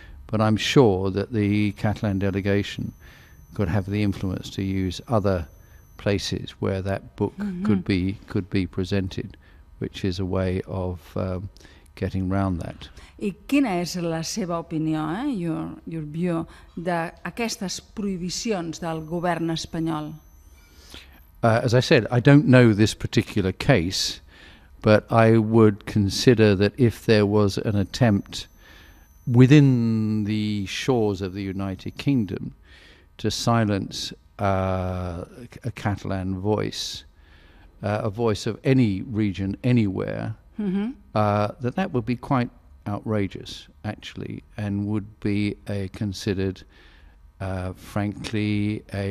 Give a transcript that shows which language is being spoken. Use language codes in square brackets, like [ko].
[en] But I'm sure that the Catalan delegation could have the influence to use other places where that book could be presented, which is a way of getting round that. [ca] I quina és la seva opinió, [en] your view, [ca] d'aquestes prohibicions del govern espanyol? [en] As I said, I don't know this particular case, but I would consider that if there was an attempt within the shores of the United Kingdom to silence a Catalan voice, a voice of any region, anywhere, that would be quite outrageous, actually, and would be considered, frankly,